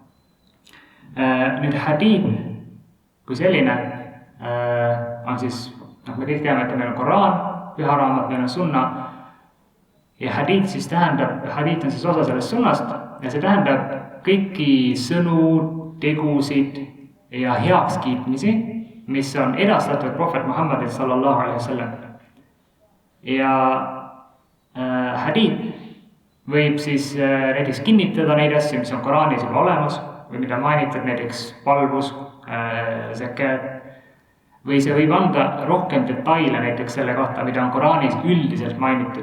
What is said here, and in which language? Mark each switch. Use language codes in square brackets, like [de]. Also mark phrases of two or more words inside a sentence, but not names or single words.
[et] Nüüd hadiit kui selline on siis, me kõik teame, et meil on Koraan, püha raamat, meil on sunna ja hadiit siis tähendab, hadiit on siis osa sellest sunnast ja see tähendab kõiki sõnu, tegusid ja heakskiitmisi, mis on edastatud Prohvet Muhammadil [ar] صلى الله عليه وسلم. [et] Ja hadiit võib siis näiteks kinnitada neid asju, mis on Koraanis juba olemas või mida mainitud, näiteks palvus, zakat, või see võib anda rohkem detaile näiteks selle kohta, mida on Koraanis üldiselt mainitud.